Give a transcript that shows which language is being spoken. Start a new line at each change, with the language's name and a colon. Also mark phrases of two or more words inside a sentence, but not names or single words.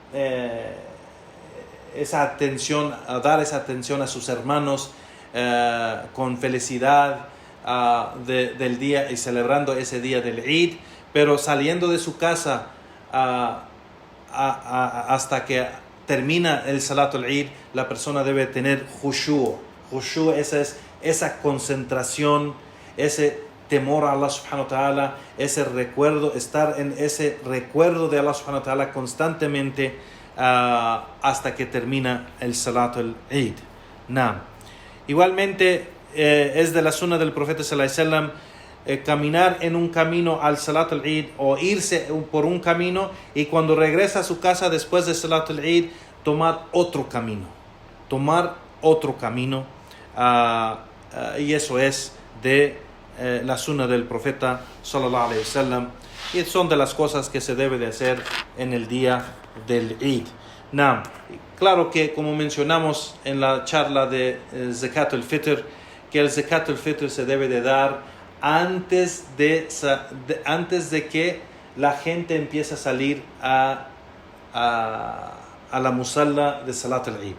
Spanish: atención, dar esa atención a sus hermanos con felicidad del día y celebrando ese día del Eid, pero saliendo de su casa hasta que termina el
Arabic: صلاة العيد,
Spanish: la persona debe tener khushu'. Khushu' es esa concentración, ese temor a
Arabic: الله سبحانه وتعالى,
Spanish: ese recuerdo, estar en ese recuerdo de
Arabic: الله سبحانه وتعالى
Spanish: constantemente hasta que termina el
Arabic: صلاة العيد.
Spanish: Igualmente, es de la sunna del profeta
Arabic: صلى الله عليه وسلم
Spanish: caminar en un camino al
Arabic: صلاة العيد
Spanish: o irse por un camino, y cuando regresa a su casa después de
Arabic: صلاة العيد
Spanish: tomar otro camino, y eso es de la sunna del profeta
Arabic: صلى الله عليه وسلم,
Spanish: y son de las cosas que se debe de hacer en el día del Eid. Claro que, como mencionamos en la charla de
Arabic: زكاة الفطر,
Spanish: que el
Arabic: زكاة الفطر
Spanish: se debe de dar antes de que la gente empiece a salir a la musalla de
Arabic: صلاة العيد.